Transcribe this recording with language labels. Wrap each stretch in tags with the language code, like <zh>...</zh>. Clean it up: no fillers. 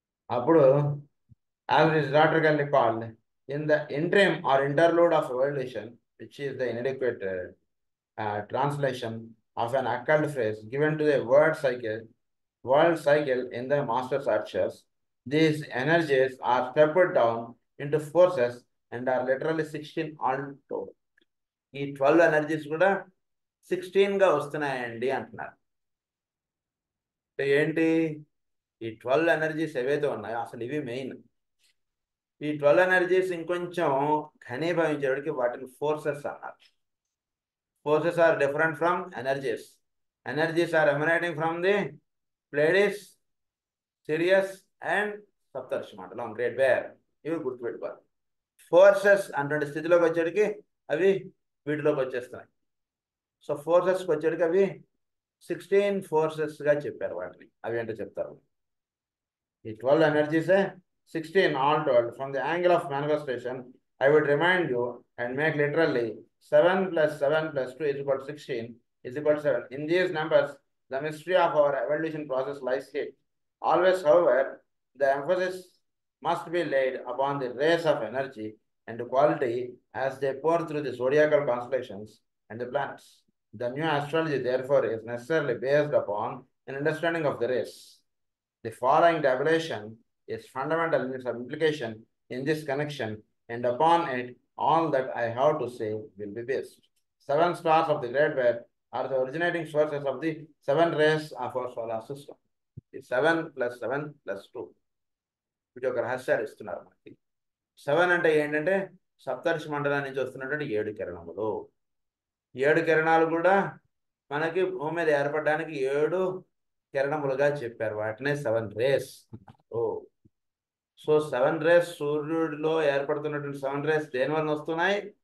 <en>అప్పుడు as it is rhetorically called, in the interim or interlude of evolution, which is the inadequate translation of an occult phrase given to the world cycle in the master's archers, these energies are stepped down into forces and are literally 16 altogether.</en> <te>ఈ 12 energies కూడా 16గా వస్తున్నాయండి అంటున్నారు. అంటే ఏంటి? ఈ 12 energies ఏవైతే ఉన్నాయో అసలు ఇవి మెయిన్. ఈ 12 ఎనర్జీస్ ఇంకొంచెం ఘనీభవించేవాడికి వాటిని ఫోర్సెస్ అన్నారు.</te> <en>Forces are different from energies. Energies are emanating from the Pleiades, Sirius and Saptarishi మండలం, great bear.</en> <te>ఇవి గుర్తుపెట్టుకోవాలి. ఫోర్సెస్ అంటే స్థితిలోకి వచ్చేటికి అవి వీటిలోకి వచ్చేస్తున్నాయి. సో ఫోర్సెస్కి వచ్చేటికి అవి 16 ఫోర్సెస్గా చెప్పారు వాటిని. అవి ఏంటో చెప్తారు. ఈ</te> <en>12 energies, 16 all told. From the angle of manifestation, I would remind you and make literally 7 plus 7 plus 2 is equal to 16 is equal to 7. In these numbers, the mystery of our evolution process lies here. Always, however, the emphasis must be laid upon the rays of energy and quality as they pour through the zodiacal constellations and the planets. The new astrology, therefore, is necessarily based upon an understanding of the rays. The following tabulation is fundamental in its implication in this connection, and upon it, all that I have to say will be based. 7 stars of the Great Bear are the originating sources of the 7 rays of our solar system. The 7 plus 7 plus 2.</en> <te>వీటి ఒక రహస్యాలు ఇస్తున్నారు మనకి. 7 అంటే ఏంటంటే సప్తర్షి మండలం నుంచి వస్తున్నటువంటి 7 కిరణములు. 7 కిరణాలు కూడా మనకి భూమి మీద ఏర్పడడానికి 7 కిరణములుగా చెప్పారు. వాటినే 7 రేస్. సో 7 రేస్ సూర్యుడిలో ఏర్పడుతున్నటువంటి 7 రేస్ దేని వల్ల వస్తున్నాయి?</te>